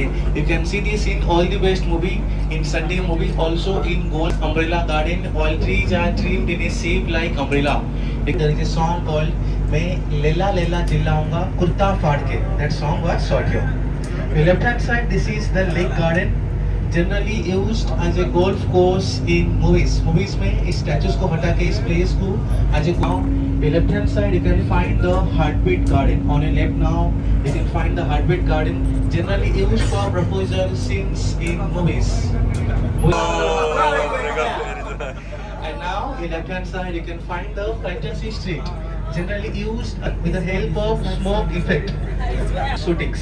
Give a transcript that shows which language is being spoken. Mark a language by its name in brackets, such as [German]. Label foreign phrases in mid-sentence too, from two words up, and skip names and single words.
[English] You can see this in All the Best movie, in Sunday movie, also in Gold Umbrella Garden. All trees are trimmed in a shape like umbrella. There is a song called [Hindi] मैं लेला लेला चिल्लाऊंगा कुर्ता फाड़ के. [English] That song was shot here. The left hand side, this is the lake garden, generally used as a golf course in movies. Movies [Hindi] में इस statues को हटा के इस place को [English] as a the left hand side you can find the heartbeat garden. On your left now you can find the heartbeat garden, generally used for proposal scenes in movies. And now in left hand side you can find the fantasy street, generally used with the help of smoke effect shootings.